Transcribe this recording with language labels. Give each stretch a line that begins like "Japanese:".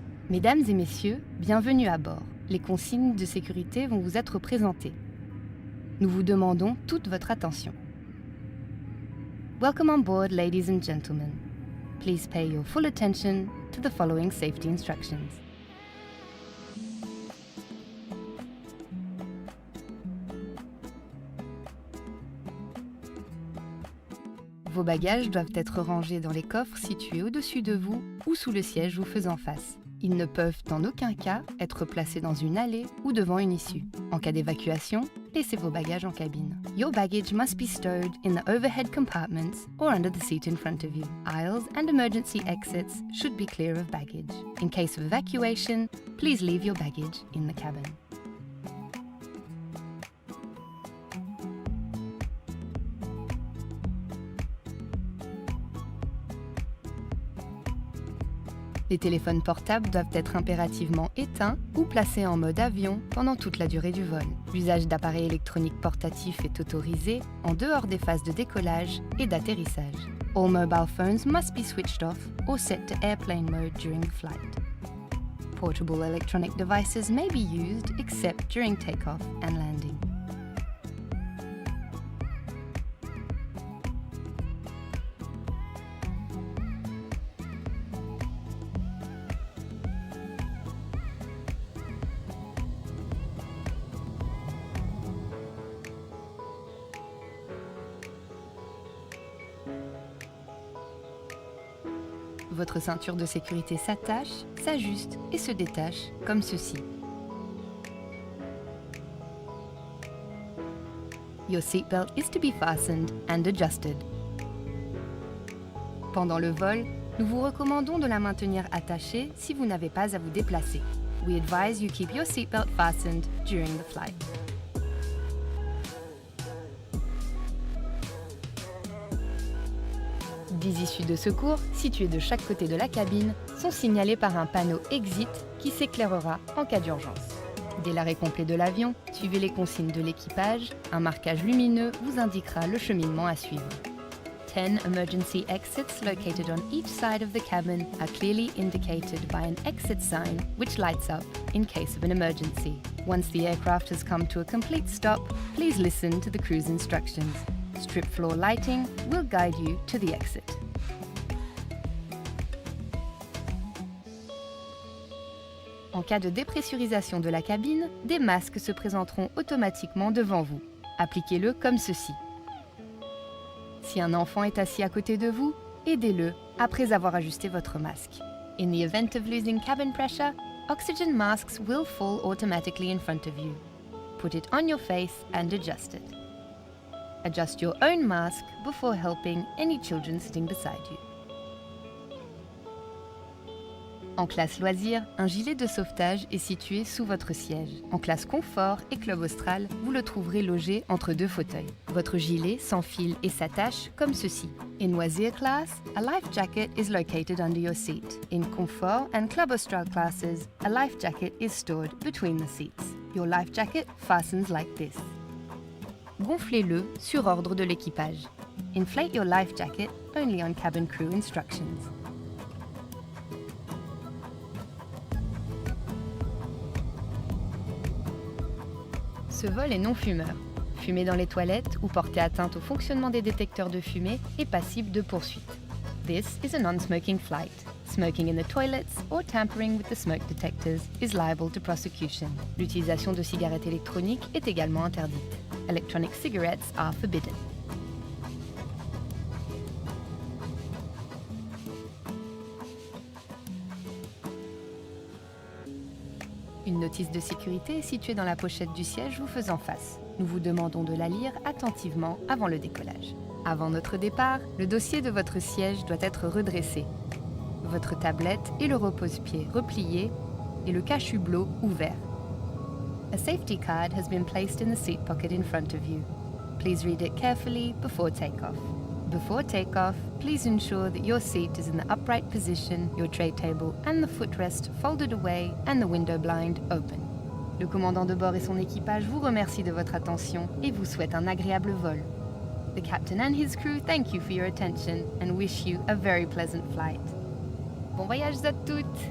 French: Mesdames et messieurs, bienvenue à bord. Les consignes de sécurité vont vous être présentées. Nous vous demandons toute votre attention.
English: Welcome on board, ladies and gentlemen. Please pay your full attention to the following safety instructions.
French: Vos bagages doivent être rangés dans les coffres situés au-dessus de vous ou sous le siège vous faisant face. Ils ne peuvent en aucun cas être placés dans une allée ou devant une issue. En cas d'évacuation, laissez vos bagages en cabine.
English: Your baggage must be stowed in the overhead compartments or under the seat in front of you. Aisles and emergency exits should be clear of baggage. In case of evacuation, please leave your baggage in the cabin.
French: Les téléphones portables doivent être impérativement éteints ou placés en mode avion pendant toute la durée du vol. L'usage d'appareils électroniques portatifs est autorisé en dehors des phases de décollage et d'atterrissage.
English: All mobile phones must be switched off or set to airplane mode during the flight. Portable electronic devices may be used except during takeoff and landing.
French: Votre ceinture de sécurité s'attache, s'ajuste et se détache comme ceci.
English: Your seatbelt is to be fastened and adjusted.
French: Pendant le vol, nous vous recommandons de la maintenir attachée si vous n'avez pas à vous déplacer.
English: We advise you keep your seatbelt fastened during the flight.
French: Des issues de secours, situées de chaque côté de la cabine, sont signalées par un panneau Exit qui s'éclairera en cas d'urgence. Dès l'arrêt complet de l'avion, suivez les consignes de l'équipage. Un marquage lumineux vous indiquera le cheminement à suivre.
English: 10 emergency exits located on each side of the cabin are clearly indicated by an exit sign which lights up in case of an emergency. Once the aircraft has come to a complete stop, please listen to the cruise instructions. Strip floor lighting will guide you to the exit.
French: En cas de dépressurisation de la cabine, des masques se présenteront automatiquement devant vous. Appliquez-le comme ceci. Si un enfant est assis à côté de vous, aidez-le après avoir ajusté votre masque.
English: In the event of losing cabin pressure, oxygen masks will fall automatically in front of you. Put it on your face and adjust it. Adjust your own mask before helping any children sitting beside you.
French: En classe loisir, un gilet de sauvetage est situé sous votre siège. En classe confort et club austral, vous le trouverez logé entre deux fauteuils. Votre gilet s'enfile et s'attache comme ceci.
English: In Loisir class, a life jacket is located under your seat. In comfort and club austral classes, a life jacket is stored between the seats. Your life jacket fastens like this.
French: Gonflez-le sur ordre de l'équipage.
English: Inflate your life jacket only on cabin crew instructions.
French: Ce vol est non fumeur. Fumer dans les toilettes ou porter atteinte au fonctionnement des détecteurs de fumée est passible de poursuite.
English: This is a non-smoking flight. Smoking in the toilets or tampering with the smoke detectors is liable to prosecution.
French: L'utilisation de cigarettes électroniques est également interdite.
English: Electronic cigarettes are forbidden.
French: Une notice de sécurité est située dans la pochette du siège vous faisant face. Nous vous demandons de la lire attentivement avant le décollage. Avant notre départ, le dossier de votre siège doit être redressé. Votre tablette et le repose-pied repliés et le cache-hublot ouvert.
English: A safety card has been placed in the seat pocket in front of you. Please read it carefully before takeoff. Before takeoff, please ensure that your seat is in the upright position, your tray table and the footrest folded away and the window blind open.
French: Le commandant de bord et son équipage vous remercient de votre attention et vous souhaitent un agréable vol.
English: The captain and his crew thank you for your attention and wish you a very pleasant flight.
French: Bon voyage à toutes!